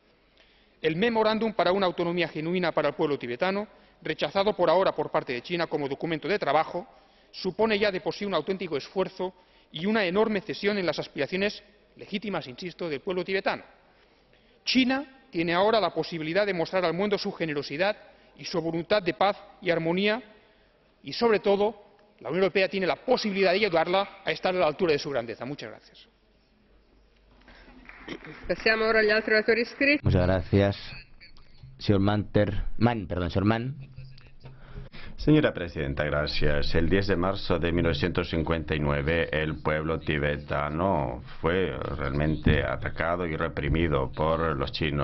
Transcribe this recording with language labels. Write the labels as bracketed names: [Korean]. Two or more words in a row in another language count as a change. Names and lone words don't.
[Spanish] El memorándum para una autonomía genuina para el pueblo tibetano, rechazado por ahora por parte de China como documento de trabajo, supone ya de por sí un auténtico esfuerzo y una enorme cesión en las aspiraciones legítimas, insisto, del pueblo tibetano. China tiene ahora la posibilidad de mostrar al mundo su generosidad y su voluntad de paz y armonía y, sobre todo, la Unión Europea tiene la posibilidad de ayudarla a estar a la altura de su grandeza. Muchas gracias. [Italian] Passiamo ora agli altri oratori iscritti. [Spanish] Muchas gracias. Señor Mann. Señora Presidenta, gracias. El 10 de marzo de 1959 el pueblo tibetano fue realmente atacado y reprimido por los chinos.